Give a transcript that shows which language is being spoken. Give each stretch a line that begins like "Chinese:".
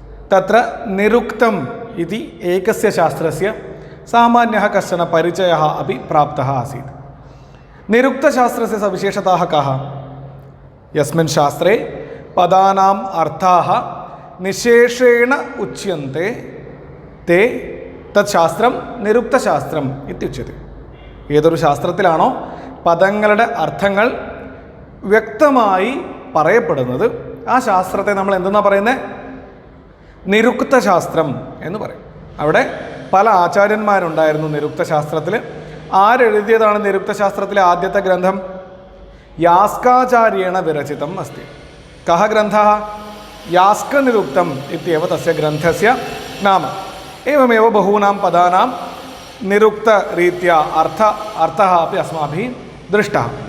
Sanskrit: तत्र निरुक्तम् इति एकस्य शास्त्रस्य सामान्यः कश्चन परिचयः अपि प्राप्तः आसीत्। निरुक्तशास्त्रस्य सविशेषताः काः? यस्मिन् शास्त्रे पदानाम् अर्थाः निशेषेण उच्यन्ते ते തത്ശാസ്ത്രം നിരുക്തശാസ്ത്രം ഇത്യുച്യത്തെ.
Malayalam: ഏതൊരു ശാസ്ത്രത്തിലാണോ പദങ്ങളുടെ അർത്ഥങ്ങൾ വ്യക്തമായി പറയപ്പെടുന്നത് ആ ശാസ്ത്രത്തെ നമ്മൾ എന്തെന്നാണ് പറയുന്നത്? നിരുക്തശാസ്ത്രം എന്ന് പറയും. അവിടെ പല ആചാര്യന്മാരുണ്ടായിരുന്നു നിരുക്തശാസ്ത്രത്തിൽ. ആരെഴുതിയതാണ് നിരുക്തശാസ്ത്രത്തിലെ ആദ്യത്തെ ഗ്രന്ഥം?
Sanskrit: യാസ്കാചാര്യേണ വിരചിതം അസ്തി. കഹ ഗ്രന്ഥः? यास्कनिरुक्तम् इत्येव तस्य ग्रन्थस्य नाम। एवमेव बहूनां पदानां निरुक्तरीत्या अर्थः अपि अस्माभिः दृष्टः।